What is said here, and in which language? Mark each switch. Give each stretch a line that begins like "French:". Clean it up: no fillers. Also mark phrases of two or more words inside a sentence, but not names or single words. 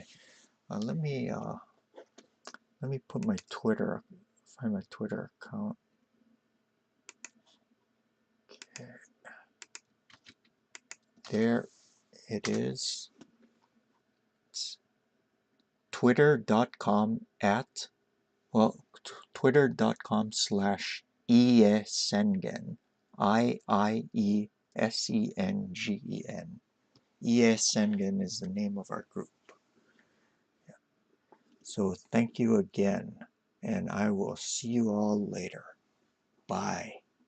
English: Let me put my Twitter, find my Twitter account. Okay. There it is. It's twitter.com twitter.com/iesengen, IIESENGEN. Iesengen is the name of our group. Yeah. So thank you again, and I will see you all later. Bye.